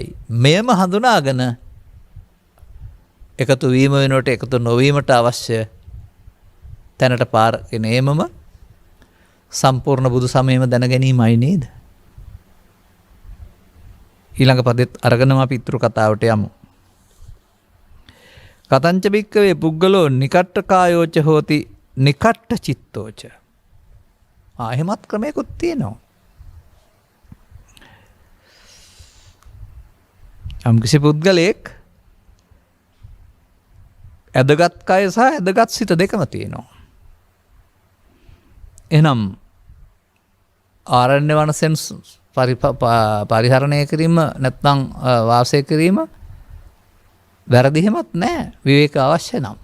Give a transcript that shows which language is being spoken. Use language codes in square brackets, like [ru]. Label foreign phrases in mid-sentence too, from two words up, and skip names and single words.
[si] මේම හඳුනාගෙන එකතු වීම වෙනුවට එකතු නොවීමට අවශ්‍ය තැනට පාරගෙන ඒමම සම්පූර්ණ බුදු සමයම දැන ගැනීමයි නේද? ඊළඟ පදෙත් අරගෙනම අපි ඊතුරු කතාවට යමු. [pi] කතංච බික්කවේ පුද්ගලෝ නිකට්ඨ කායෝච හෝති නිකට්ඨ චිත්තෝච. [si] එහෙමත් ක්‍රමයකුත් තියෙනවා. යම්කිසි පුද්ගලයෙක් ඇදගත් කය සහ ඇදගත් සිත දෙකම තියෙනවා. එහෙනම් ආරණ්‍ය වනසෙන් පරිහරණය කිරීම නැත්නම් වාසය කිරීම වැරදි හිමත් නැහැ, විවේක අවශ්‍ය නම්.